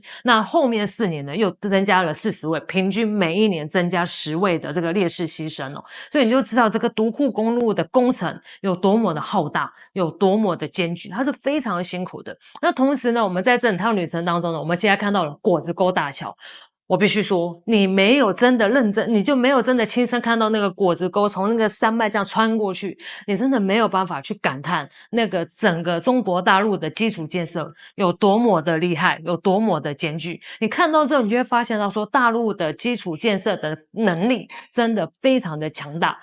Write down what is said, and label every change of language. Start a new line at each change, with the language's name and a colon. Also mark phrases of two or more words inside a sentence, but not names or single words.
Chinese: 那後面4年呢又增加了40位，平均每一年增加10位的這個烈士犧牲哦。所以你就知道這個獨庫公路的工程有多麼的浩大，有多麼的艱巨，它是非常辛苦的。那同時呢，我們在整趟旅程當中呢，我们现在看到了果子溝大橋。我必須說，你沒有真的認真，你就沒有真的親身看到那個果子溝從那個山脈這樣穿過去，你真的沒有辦法去感嘆那個整個中國大陸的基礎建設有多麼的厲害，有多麼的艱巨。你看到之後，你就會發現到說，大陸的基礎建設的能力真的非常的強大。